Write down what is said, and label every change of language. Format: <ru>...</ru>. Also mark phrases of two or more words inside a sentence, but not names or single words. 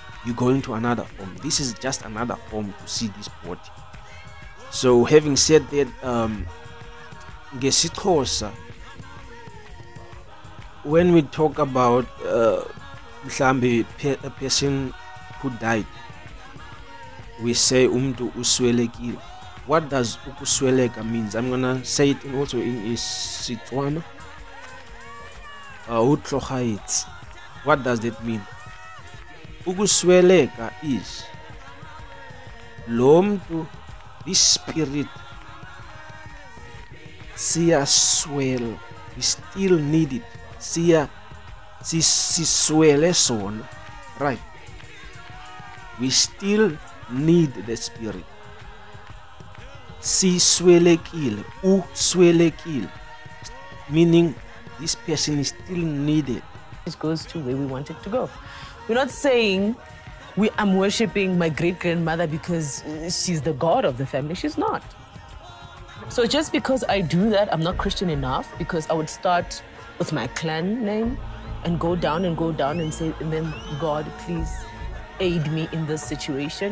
<en>You go into another form. This is just another form to see this body. So having said that, ngesixhosa, when we talk about mhlambe a person who died, we say</en> <xh>umntu uswelekile.</xh> <en>What does ukusweleka means? I'm gonna say it also in Isitswana. Utlogaitsi. What does that mean?</en> <xh>Ukusweleka is lo mntu,</xh> <en>this spirit siyaswela, we still need it.</en> <xh>Siswele sona,</xh> <en>right? We still need the spirit.</en> <xh>Siswelekile, uswelekile,</xh> <en>meaning this person is still needed. It goes to where we want it to go. We're not saying I'm worshipping my great-grandmother because she's the god of the family. She's not. So just because I do that, I'm not Christian enough, because I would start with my clan name and go down and say, and then, God, please aid me in this situation.</en>